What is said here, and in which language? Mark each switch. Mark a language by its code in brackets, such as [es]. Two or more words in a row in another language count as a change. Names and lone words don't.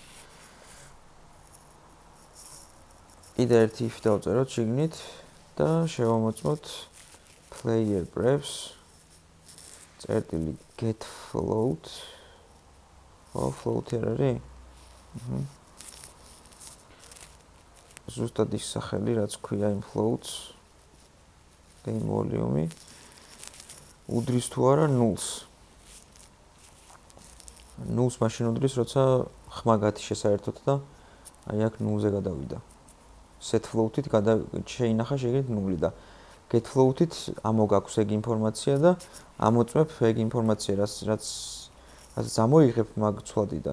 [ka] კიდე ერთი if დავწეროთ შიგნით და შევამოწმოთ [en] player prefs [ka] წერტილი [en] get float. [ka] ხო, float არის? ზუსტად ის სახელი, რაც ქვია იმ floats. [en] game volume- [ka] ი უდრის თუ არა 0-ს. 0-ს მაშინ უდრის, როცა ხმა გათიშე საერთოდ და აი აქ 0-ზე გადავიდა. [en] set float- [ka] ით შეინახა შეგეთ 0 და [en] get float- [ka] ით ამოგაქვს ეგ ინფორმაცია და ამოწმებ ეგ ინფორმაცია, რაც ამოიღებ მაგ ცვლადიდან.